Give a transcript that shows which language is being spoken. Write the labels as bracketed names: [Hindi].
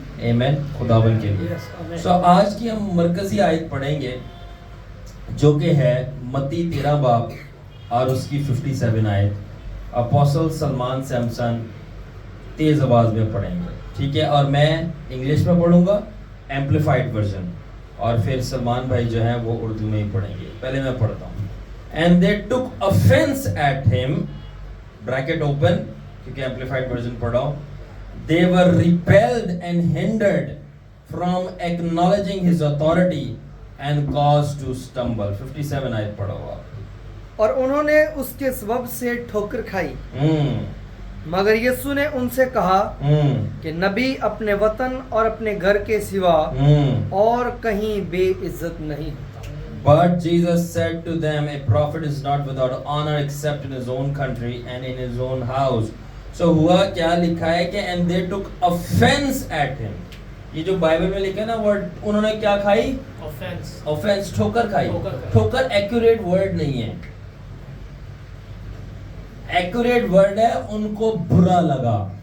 [Urdu] آمین خداوند کے لیے. سو آج کی ہم مرکزی آیت پڑھیں گے جو کہ ہے متی 13 باب اور اس کی 57 آیت. اپوسل سلمان سیمسن تیز آواز میں پڑھیں گے. ٹھیک ہے. اور میں انگلش میں پڑھوں گا ایمپلیفائڈ ورژن، اور پھر سلمان بھائی جو ہیں وہ اردو میں ہی پڑھیں گے. پہلے میں پڑھتا ہوں. [English] And they took offense at him, bracket open [Urdu] کیونکہ ایمپلیفائڈ ورژن پڑھاؤ. [English] They were repelled and hindered from acknowledging his authority and caused to stumble. [Urdu] 57 آیت پڑھو آپ. اور انہوں نے اس کے سبب سے ٹھوکر کھائی، مگر یسوع نے ان سے کہا کہ نبی اپنے وطن اور اپنے گھر کے سوا اور کہیں بے عزت نہیں ہوتا. [English] But Jesus said to them, a prophet is not without honor except in his own country and in his own house. So [Urdu] ہوا کیا لکھا ہے کہ [English] and they took offense at him. [Urdu] یہ جو بائبل میں لکھا ہے نا ورڈ، انہوں نے کیا کھائی؟ offense، ٹھوکر کھائی. ٹھوکر ایکوریٹ ورڈ نہیں ہے. ایکوریٹ ورڈ ہے ان کو برا لگا.